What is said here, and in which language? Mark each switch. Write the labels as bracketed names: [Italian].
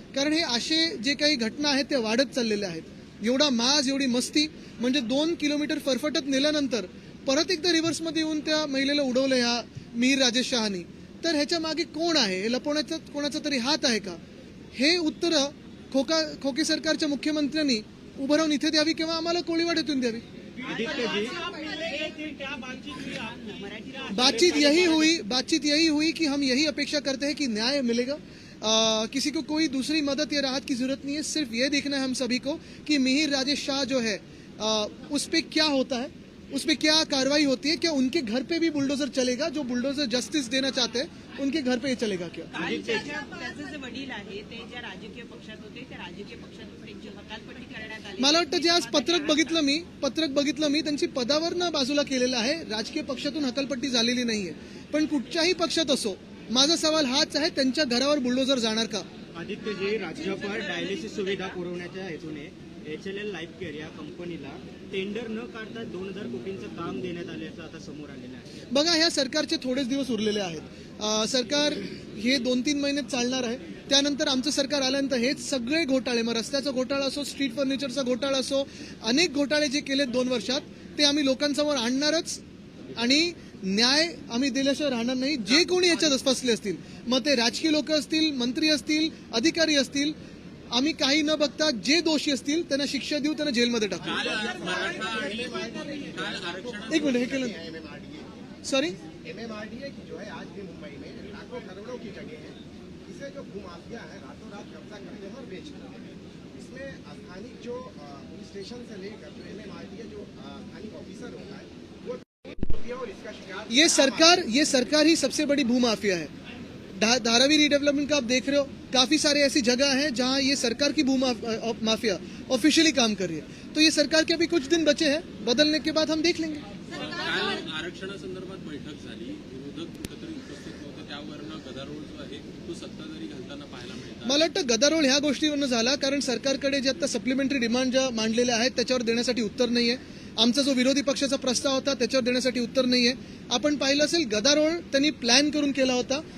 [Marathi] कारण हे असे जे काही घटना आहेत ते वाढत चाललेले आहेत. एवढा माज, एवढी मस्ती, म्हणजे 2 किलोमीटर फरफटत नेल्यानंतर परत एकदा रिव्हर्समध्ये येऊन त्या महिलेला उडवलं ह्या मिहीर राजेश शाहनी. तर ह्याच्या मागे कोण आहे, हे लपवण्याचा कोणाचा तरी हात आहे का, हे उत्तरं खोके सरकारच्या मुख्यमंत्र्यांनी उभं राहून इथे द्यावी किंवा आम्हाला कोळीवाड्यातून द्यावी. [Hindi] बातचीत यही हुई कि हम यही अपेक्षा करते हैं कि न्याय मिलेगा. किसी को कोई दूसरी मदद या राहत की जरूरत नहीं है. सिर्फ ये देखना है हम सभी को कि मिहीर राजेश शाह जो है उस पर क्या होता है, उस पर क्या कार्रवाई होती है. क्या उनके घर पे भी बुलडोजर चलेगा, जो बुलडोजर जस्टिस देना चाहते हैं उनके घर पे चलेगा क्या. [Marathi] वडील आहे ते ज्या राजकीय पक्षात होते त्या राजकीय पक्षातून त्यांची हकालपट्टी करण्यात आली. मला वाटतं जे आज पत्रक बघितलं मी त्यांची पदावरनं बाजूला केलेलं आहे. राजकीय पक्षातून हकालपट्टी झालेली नाहीये. पण कुठच्याही पक्षात असो, माझा सवाल हाच आहे, त्यांच्या घरावर बुलडोजर जाणार का. आदित्यजी, राज्यभर डायलिसिस सुविधा पुरवण्याच्या हेतूने HLL लाईफ केअर या कंपनीला टेंडर न काढता 2000 कोटींचं काम देण्यात आल्याचं आता समोर आलेलं आहे. बघा, ह्या सरकारचे थोडेच दिवस उरलेले आहेत. सरकार हे 2-3 महिन्यात चालणार आहे. त्यानंतर आमचं सरकार आल्यानंतर हेच सगळे घोटाळे, मग रस्त्याचा घोटाळा असो, स्ट्रीट फर्निचरचा घोटाळा असो, अनेक घोटाळे जे केलेत 2 वर्षात ते आम्ही लोकांसमोर आणणारच आणि न्याय आम्ही दिल्याशिवाय राहणार नाही. जे कोणी याच्यात फसले असतील, मग ते राजकीय लोक असतील, मंत्री असतील, अधिकारी असतील, आम्ही काही न बघता जे दोषी असतील त्यांना शिक्षा देऊ, त्यांना जेलमध्ये टाकू. एक मिनिट, हे केलं सॉरी [Hindi] MMRDA की जो है आज भी मुंबई में लाखों करोड़ों की जगह है, इसे जो भूमाफिया है रातों रात कब्जा करते हैं और बेचते हैं. इसमें स्थानिक जो पुलिस स्टेशन से लेकर जो MMRDA जो स्थानिक ऑफिसर होता है वो और इसका शिकार. ये सरकार ही सबसे बड़ी भूमाफिया है. धारावी रीडेवलपमेंट का आप देख रहे हो, काफी सारे ऐसी जगह हैं जहां ये सरकार की भूमाफिया ऑफिशियली काम कर रही है. तो ये सरकार के अभी कुछ दिन बचे हैं, बदलने के बाद हम देख लेंगे. [Marathi] आरक्षणासंदर्भात बैठक झाली, विरोधक कुठेतरी उपस्थित नव्हते, त्यावरनं गदारोळ जो आहे तो सत्ताधारी घालताना पाहायला मिळतात. मला वाटतं गदारोळ ह्या गोष्टीवरनं झाला कारण सरकारकडे जे आता सप्लिमेंटरी डिमांड ज्या मांडलेल्या आहेत त्याच्यावर देण्यासाठी उत्तर नाहीये. आमचा जो विरोधी पक्षाचा प्रस्ताव होता त्याच्यावर देण्यासाठी उत्तर नाहीये. आपण पाहिलं असेल, गदारोळ त्यांनी प्लॅन करून केला होता.